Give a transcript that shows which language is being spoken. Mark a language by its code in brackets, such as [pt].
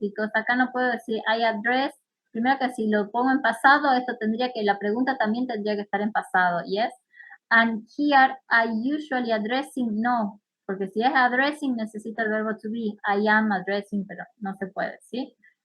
[es] Because acá no puedo decir [en] I address. [es] Primero que si lo pongo en pasado, esto tendría que, la pregunta también tendría que estar en pasado. [en] Yes. And here I usually addressing, no. [es] Porque si es addressing necesita el verbo to be. [en] I am addressing, [es] pero no se puede, ¿sí?